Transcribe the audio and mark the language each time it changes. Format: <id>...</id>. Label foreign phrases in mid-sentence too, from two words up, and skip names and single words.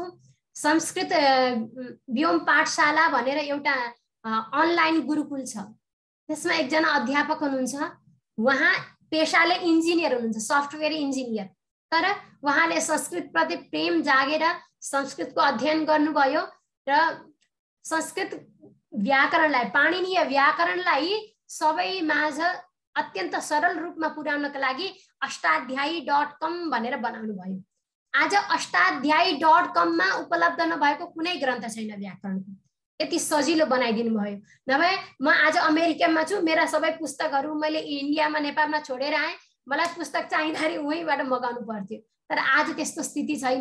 <ne>संस्कृत व्योम पाठशाला भनेर एउटा अनलाइन गुरुकुल छ, त्यसमा एकजना अध्यापक हुनुहुन्छ, उहाँ पेशाले इन्जिनियर हुनुहुन्छ,</ne> <en>software engineer,</en> <ne>तर उहाँले संस्कृत प्रति प्रेम जागेर संस्कृतको अध्ययन गर्नुभयो र संस्कृत व्याकरणलाई, पाणिनीय व्याकरणलाई सबै माझ अत्यन्त सरल रूपमा पुर्याउनका लागि अष्टाध्यायी.com भनेर बनाउनु भयो। आज अष्टाध्यायी.com मा उपलब्ध नभएको कुनै ग्रन्थ छैन व्याकरणको, यति सजिलो बनाइदिनु भयो। नभए म आज अमेरिकामा छु, मेरा सबै पुस्तकहरू मैले इन्डियामा नेपालमा छोडेर आएँ, मलाई पुस्तक चाहिँदाखेरि उहीँबाट मगाउनु पर्थ्यो, तर आज त्यस्तो स्थिति छैन।</ne>